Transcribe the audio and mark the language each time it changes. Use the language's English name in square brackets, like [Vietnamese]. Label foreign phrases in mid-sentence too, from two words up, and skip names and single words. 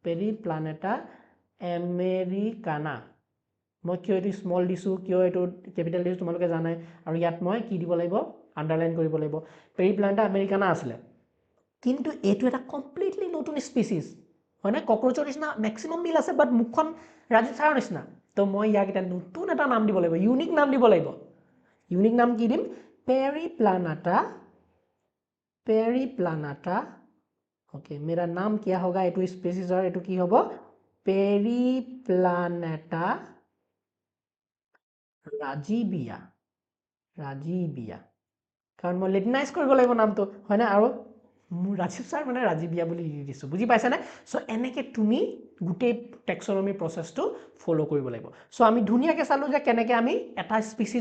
[Assamese] মই কিয় এইটো স্মল দিছোঁ কিয় এইটো কেপিটেল দিছোঁ তোমালোকে জানাই আৰু ইয়াত মই কি দিব লাগিব আণ্ডাৰলাইন কৰিব লাগিব পেৰিপ্লানেটা আমেৰিকানা আছিলে কিন্তু এইটো এটা কমপ্লিটলি নতুন স্পেচিছ হয়নে ককৰচৰ নিচিনা মেক্সিমাম মিল আছে বাট মুখখন ৰাজীৱ ছাৰৰ নিচিনা তো মই ইয়াক এটা নতুন এটা নাম দিব লাগিব ইউনিক নাম দিব লাগিব ইউনিক নাম কি দিম [Hindi] पेरिप्लानेटा ओके मेरा नाम क्या होगा [Assamese] এইটো স্পেচিছ হয় এইটো কি হ'ব पेरिप्लानेटा ৰাজিবিয়া কাৰণ মই লেটিনাইজ কৰিব লাগিব নামটো হয়নে আৰু মোৰ ৰাজীৱ ছাৰ মানে ৰাজিবিয়া বুলি দিছোঁ বুজি পাইছানে চ' এনেকৈ তুমি গোটেই [English] taxonomy process [Assamese] ফ'ল' কৰিব লাগিব চ' আমি ধুনীয়াকৈ চালোঁ যে কেনেকৈ আমি এটা স্পেচিছ